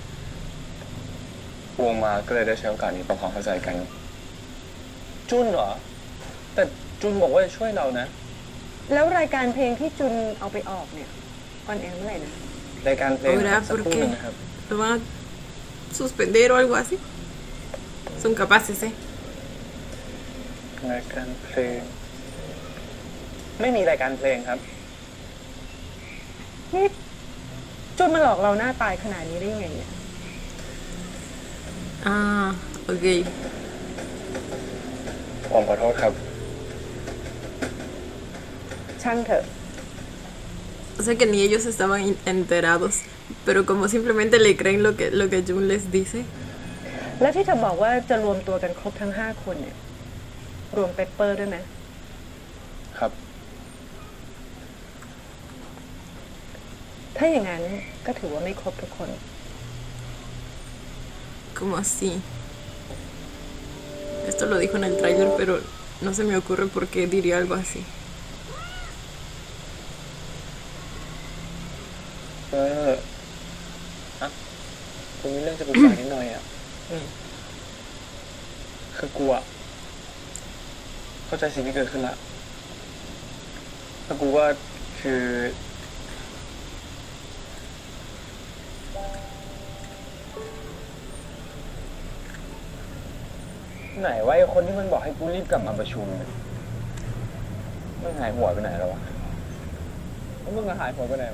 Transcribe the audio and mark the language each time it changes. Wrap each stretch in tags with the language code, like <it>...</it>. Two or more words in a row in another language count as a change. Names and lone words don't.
<th>วงมาก็เลยได้ใช้โอกาสนี้ปรับความเข้าใจกันจุนเหรอแต่จุนบอกว่าจะช่วยเรานะ แล้วรายการเพลงที่จุนเอาไปออกเนี่ยออนแอร์เมื่อไหร่นะ รายการเพลง</th> <es>Ahora,</es> <th>สัก</th> <es>¿por</es> <th>ครู่ห</th> <es>qué?</es> <th>นึงนะครับ</th> <es>¿Lo van a suspender o algo así? Son capaces, ¿eh?</es> <th>รายการเพลง ไม่มีรายการเพลงครับ นี่จุนมาหลอกเราหน้าตายขนาดนี้ได้ยังไงเนี่ย</th> <es>Ah, ok.</es> <th>ผมขอโทษครับ ช่างเถอะ</th> <es>O sea que ni ellos estaban enterados, pero como simplemente le creen lo que Jung les dice.</es> <th>แล้วที่เธอบอกว่าจะรวมตัวกันครบทั้ง5 คนเนี่ย รวมเปปเปอร์ด้วยไหม ครับ ถ้าอย่างนั้นก็ถือว่าไม่ครบทุกคน</th> <es>Como así. Esto lo dijo en el tráiler, pero no se me ocurre por qué diría algo así.</es> <th>คุณมีเรื่องจะปรึกษานิดหน่อยอ่ะ คือกูอ่ะเข้าใจสิ่งที่เกิดขึ้นละแล้วกูว่าคือ ไหนว่าไอ้คนที่มันบอกให้กูรีบกลับมาประชุมเนี่ยมันหายหัวไปไหนแล้ววะแล้วมึงจะหายหัวไปไหนมา</th>